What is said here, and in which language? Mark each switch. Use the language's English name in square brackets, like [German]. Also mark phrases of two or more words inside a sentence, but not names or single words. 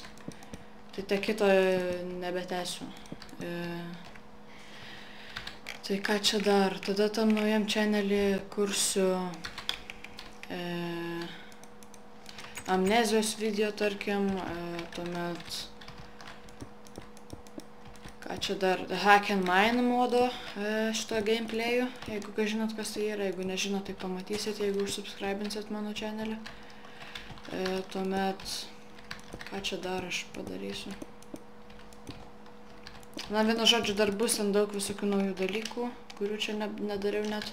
[Lithuanian] Tai te kito nebetęsiu. Tai ką čia dar? Tada tam naujam channelį kursiu amnezijos video, tarkim, tuomet ką čia dar? Hack and Mine modo šito gameplayu, jeigu ką žinot, kas tai yra, jeigu nežinot, tai pamatysit, jeigu užsubscribinsit mano channelį. Tuomet, ką čia dar aš padarysiu? Na, vienu žodžiu, dar bus ten daug visokių naujų dalykų, kurių čia nedariau net.